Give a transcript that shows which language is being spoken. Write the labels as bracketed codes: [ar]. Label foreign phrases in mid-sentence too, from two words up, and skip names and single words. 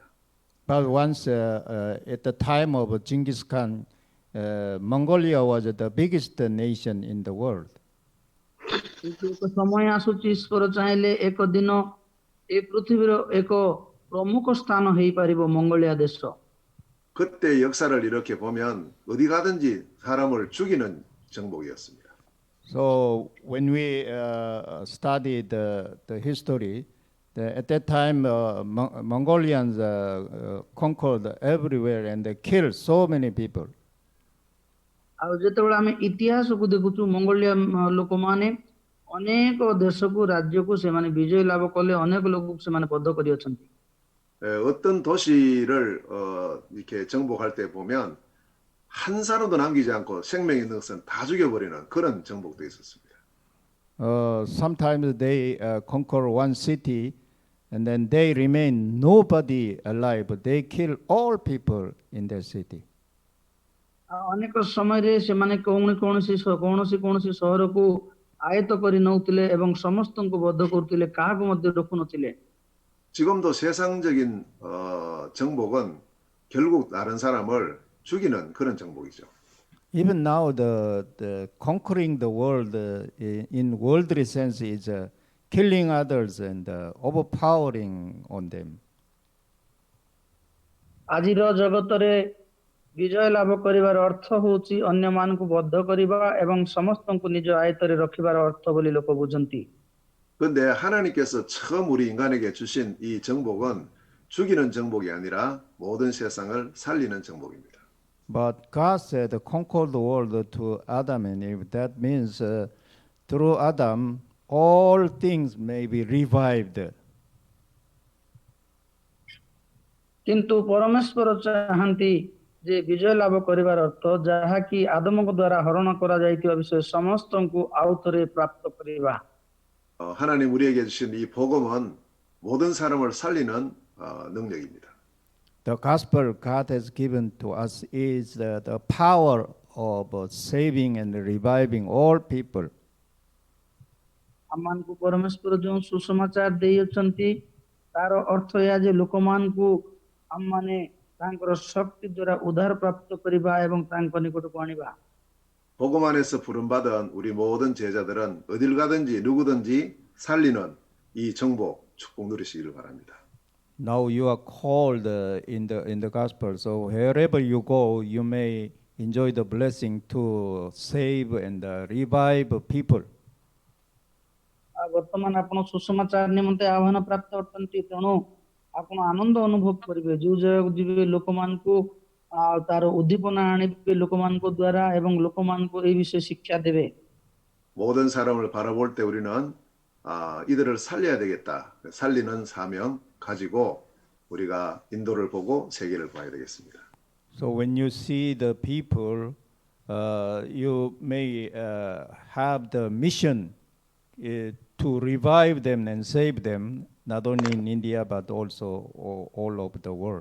[en] But once at the time of Genghis Khan, Mongolia was the biggest nation in the world. [or] କିନ୍ତୁ ଏକ ସମୟ ଆସୁଛି ଈଶ୍ୱର ଚାହିଁଲେ ଏକ ଦିନ ଏ ପୃଥିବୀର ଏକ ପ୍ରମୁଖ ସ୍ଥାନ ହେଇପାରିବ ମଙ୍ଗୋଲିଆ ଦେଶ। [ko] 그때 역사를 이렇게 보면 어디 가든지 사람을 죽이는 정복이었습니다. [en] So when we study the history, at that time Mongolians conquered everywhere and they killed so many people. [or] ଆଉ ଯେତେବେଳେ ଆମେ ଇତିହାସକୁ ଦେଖୁଛୁ ମଙ୍ଗୋଲିଆ ଲୋକମାନେ ଅନେକ ଦେଶକୁ ରାଜ୍ୟକୁ ସେମାନେ ବିଜୟ ଲାଭ କଲେ, ଅନେକ ଲୋକକୁ ସେମାନେ ବଦ୍ଧ କରିଅଛନ୍ତି। [ko] 어떤 도시를 이렇게 정복할 때 보면 한 사람도 남기지 않고 생명 있는 것은 다 죽여버리는 그런 정복도 있었습니다. [en] Sometimes they conquer one city and then they remain nobody alive. They kill all people in that city. [or] ଅନେକ ସମୟରେ ସେମାନେ କୌଣସି ସହରକୁ ଆୟତ କରି ନଉଥିଲେ ଏବଂ ସମସ୍ତଙ୍କୁ ବଦ୍ଧ କରୁଥିଲେ, କାହାକୁ ମଧ୍ୟ ରଖୁନଥିଲେ। [ko] 지금도 세상적인 정복은 결국 다른 사람을 죽이는 그런 정복이죠. [en] Even now, the conquering the world in worldly sense is killing others and overpowering on them. [or] ଆଜିର ଜଗତରେ ବିଜୟ ଲାଭ କରିବାର ଅର୍ଥ ହେଉଛି ଅନ୍ୟମାନଙ୍କୁ ବଦ୍ଧ କରିବା ଏବଂ ସମସ୍ତଙ୍କୁ ନିଜ ଆୟତରେ ରଖିବାର ଅର୍ଥ ବୋଲି ଲୋକ ବୁଝନ୍ତି। [ko] 그런데 하나님께서 처음 우리 인간에게 주신 이 정복은 죽이는 정복이 아니라 모든 세상을 살리는 정복입니다. [en] But God said, conquer the world to Adam and Eve. That means through Adam, all things may be revived. [or] କିନ୍ତୁ ପରମେଶ୍ୱର ଚାହାନ୍ତି ଯେ ବିଜୟ ଲାଭ କରିବାର ଅର୍ଥ ଯାହାକି ଆଦମଙ୍କ ଦ୍ୱାରା ହରଣ କରାଯାଇଥିବା ବିଷୟ ସମସ୍ତଙ୍କୁ ଆଉ ଥରେ ପ୍ରାପ୍ତ କରିବା। [ko] 하나님 우리에게 주신 이 복음은 모든 사람을 살리는 능력입니다. [en] The gospel God has given to us is the power of saving and reviving all people. [or] ଆମମାନଙ୍କୁ ପରମେଶ୍ୱର ଯେଉଁ ସୁସମାଚାର ଦେଇଅଛନ୍ତି ତାର ଅର୍ଥ ଏହା ଯେ ଲୋକମାନଙ୍କୁ ଆମମାନେ ତାଙ୍କର ଶକ୍ତି ଦ୍ୱାରା ଉଦ୍ଧାର ପ୍ରାପ୍ତ କରିବା ଏବଂ ତାଙ୍କ ନିକଟକୁ ଆଣିବା। [ko] 복음 안에서 부름받은 우리 모든 제자들은 어딜 가든지 누구든지 살리는 이 정복 축복 누리시기를 바랍니다. [en] Now you are called in the gospel, so wherever you go, you may enjoy the blessing to save and revive people. [or] ବର୍ତ୍ତମାନ ଆପଣ ସୁସମାଚାର ନିମନ୍ତେ ଆହ୍ୱାନ ପ୍ରାପ୍ତ ଅଟନ୍ତି, ତେଣୁ ଆପଣ ଆନନ୍ଦ ଅନୁଭବ କରିବେ। ଯେଉଁ ଜାଗାକୁ ଯିବେ ଲୋକମାନଙ୍କୁ ତାର ଉଦ୍ଦୀପନା ଆଣିବେ ଲୋକମାନଙ୍କ ଦ୍ୱାରା ଏବଂ ଲୋକମାନଙ୍କୁ ଏହି ବିଷୟରେ ଶିକ୍ଷା ଦେବେ। [ko] 모든 사람을 바라볼 때 우리는 이들을 살려야 되겠다. 살리는 사명 가지고 우리가 인도를 보고 세계를 봐야 되겠습니다. [en] So when you see the people, you may have the mission to revive them and save them, not only in India but also all over the world.